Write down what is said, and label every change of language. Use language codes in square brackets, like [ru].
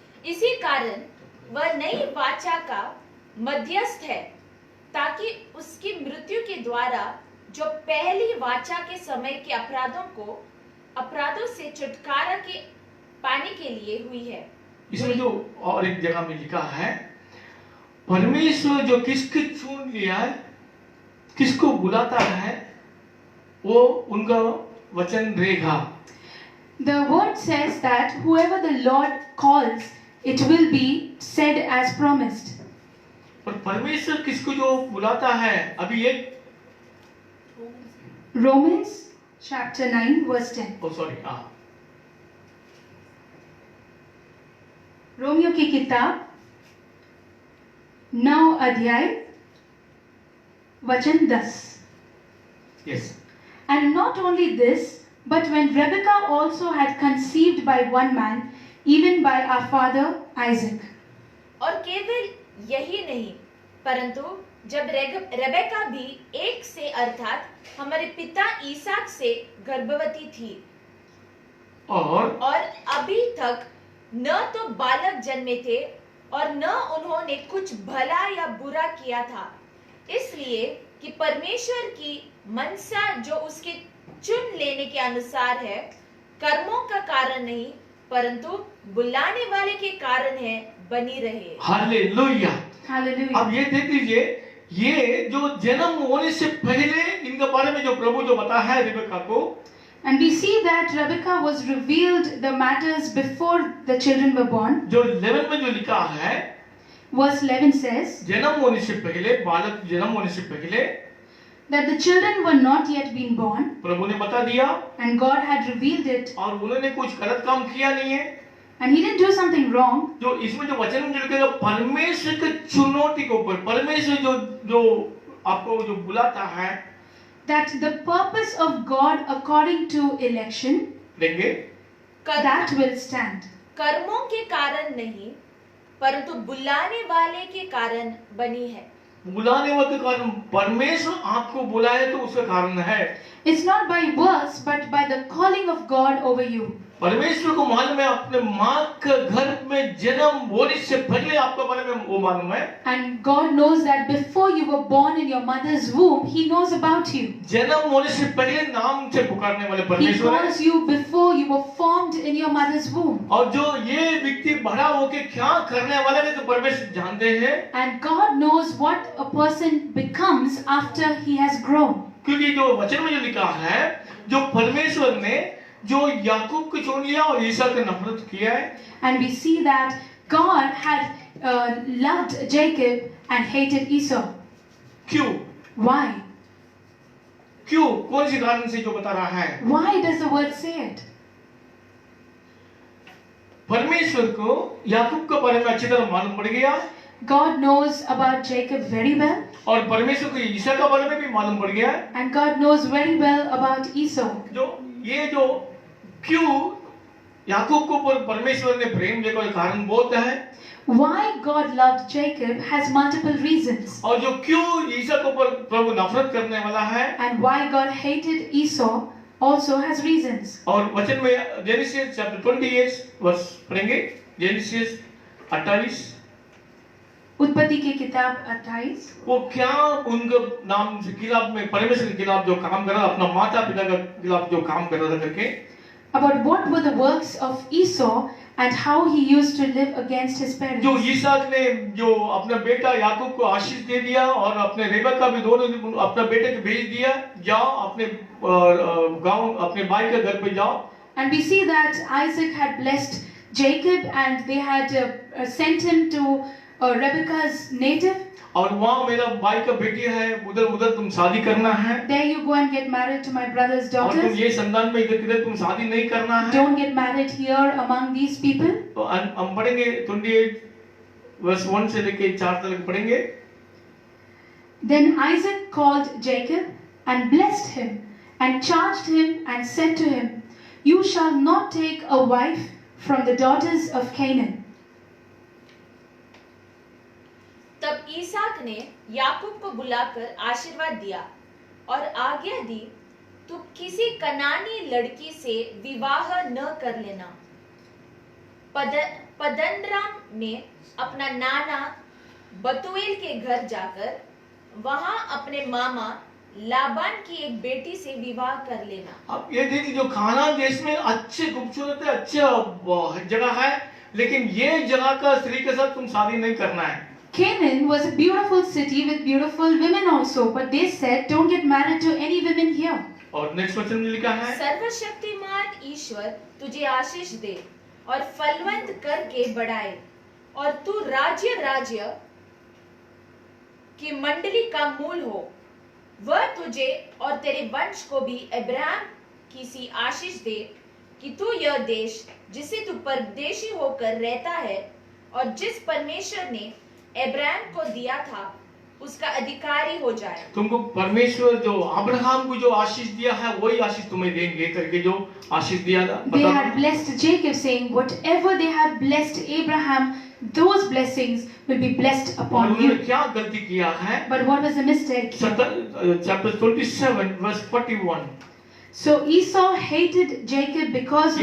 [hi] इसी कारण वह नई वाचा का मध्यस्थ है, ताकि उसकी मृत्यु के द्वारा जो पहली वाचा के समय के अपराधों से छुटकारा के पाने के लिए हुई है। इसमें जो और एक जगह में लिखा है, परमेश्वर जो किसको चुन लिया है, किसको बुलाता है, वो उनका वचन रहेगा। [en] The word says that whoever the Lord calls, it will be said as promised. [hi] पर परमेश्वर किसको जो बुलाता है, अभी एक [en] Romans chapter 9, verse 10. [hi] ओ सॉरी, हाँ, रोमियो की किताब 9 अध्याय वचन 10. [en] Yes. And not only this, but when Rebekah also had conceived by one man, even by our father Isaac. [hi] और केवल यही नहीं, परंतु जब रेबेका भी एक से अर्थात हमारे पिता ईसाक से गर्भवती थी और अभी तक न तो बालक जन्मे थे और न उन्होंने कुछ भला या बुरा किया था, इसलिए कि परमेश्वर की मनसा जो उसके चुन लेने के अनुसार है, कर्मों का कारण नहीं परंतु बुलाने वाले के कारण है, बनी रहे। हालेलुया। [en] Hallelujah. [hi] अब ये देख लीजिए, ये जो जन्म होने से पहले इनके बारे में जो प्रभु जो बताया है रिबेका को, [en] And we see that Rebekah was revealed the matters before the children were born. [hi] जो 11 में जो लिखा है, [en] Verse 11 says [hi] जन्म होने से पहले, बालक जन्म होने से पहले [en] that the children were not yet been born, [hi] प्रभु ने बता दिया, [en] and God had revealed it, [hi] और उन्होंने कुछ गलत काम किया नहीं है। [en] and He didn't do something wrong. [hi] जो इसमें जो वचन में जो लिखेगा, परमेश्वर के चुनौती के ऊपर, परमेश्वर जो आपको जो बुलाता है, [en] That the purpose of God according to election, [hi] देंगे, [en] that will stand. [hi] कर्मों के कारण नहीं परंतु बुलाने वाले के कारण बनी है। बुलाने वाले के कारण, परमेश्वर आपको बुलाए तो उसका कारण है। [en] It's not by works, but by the calling of God over you. [hi] परमेश्वर को मालूम है, अपने माँ के घर में जन्म होने से पहले आपके बारे में वो मालूम है। [en] And God knows that before you were born in your mother's womb, He knows about you. [hi] जन्म होने से पहले नाम से पुकारने वाले [en] He [hi] परमेश्वर है। [en] calls you before you were formed in your mother's womb. [hi] और जो ये व्यक्ति बड़ा होके क्या करने वाला है तो परमेश्वर जानते हैं, [en] And God knows what a person becomes after he has grown. [hi] क्योंकि जो वचन में जो लिखा है, जो परमेश्वर ने जो याकूब को चुन लिया और ईसा को नफरत किया है। [en] And we see that God had loved Jacob and hated Esau. [hi] क्यों? [en] Why? [hi] क्यों? कौन सी कारण से जो बता रहा है? [en] Why does the word say it? [hi] परमेश्वर को याकूब के बारे में अच्छी तरह मालूम पड़ गया, [en] God knows about Jacob very well, [hi] और परमेश्वर को ईसा के बारे में भी मालूम पड़ गया। [en] and God knows very well about Esau. [hi] जो क्यों याकूब को परमेश्वर ने प्रेम देखो कारण बोलता है, [en] Why God loved Jacob has multiple reasons. [hi] और जो क्यों ईसा को प्रभु नफरत करने वाला है, [en] And why God hated Esau also has reasons. [hi] और वचन में [en] Genesis chapter 28 verse [hi] पढ़ेंगे, जेनेसिस 28। उत्पत्ति की किताब 28। वो क्या उनके नाम के खिलाफ में, परमेश्वर के खिलाफ जो काम कर रहा, अपना माता पिता के खिलाफ जो काम कर रहा था करके, [en] About what were the works of Esau and how he used to live against his parents. [hi] जो ईसाक ने जो अपना बेटा याकूब को आशीष दे दिया और अपने रेबेका भी दोनों अपना बेटे को भेज दिया, जाओ अपने गांव अपने भाई के घर पे जाओ। [en] And we see that Isaac had blessed Jacob and they had sent him to Rebekah's native. [hi] और वहाँ मेरा भाई का बेटी है, उधर तुम शादी करना है। [en] There you go and get married to my brother's [hi] और तुम [en] daughters. [hi] ये संतान में इधर तुम शादी नहीं करना है। [en] Don't get married here among these people. [hi] तो हम पढ़ेंगे 28 वर्स 1 से लेके 4 तक पढ़ेंगे। [en] Then Isaac called Jacob and blessed him and charged him and said to him, You shall not take a wife from the daughters of Canaan. [hi] तब ईसाक ने याकूब को बुलाकर आशीर्वाद दिया और आज्ञा दी, तू किसी कनानी लड़की से विवाह न कर लेना। पद्दनराम में अपना नाना बतूएल के घर जाकर वहां अपने मामा लाबान की एक बेटी से विवाह कर लेना। अब ये देखिए, जो खानान देश में अच्छे खूबसूरत है, अच्छे जगह है, लेकिन ये जगह का स्त्री के साथ तुम शादी नहीं करना है। [en] Canaan was a beautiful city with beautiful women also, but they said, don't get married to any women here. [hi] और [en] next question [hi] में लिखा है, सर्वशक्तिमान ईश्वर तुझे आशीष दे और फलवंत करके बढ़ाए और तू राज्य की मंडली का मूल हो। वह तुझे और तेरे वंश को भी अब्राहम की सी आशीष दे कि तू यह देश जिसे तू परदेशी होकर रहता है और जिस परमेश्वर ने अब्राहम को दिया था उसका अधिकारी हो जाए। तुमको परमेश्वर जो अब्राहम को जो आशीष दिया है वही आशीष तुम्हें देंगे करके जो आशीष दिया था। [en] They had blessed Jacob, saying, whatever they had blessed Abraham, those blessings will be blessed [hi] और [en] upon [hi] उन्होंने [en] you. [hi] क्या गलती किया है? [en] But what was the mistake? Chapter 27 verse 41. So Esau hated Jacob because of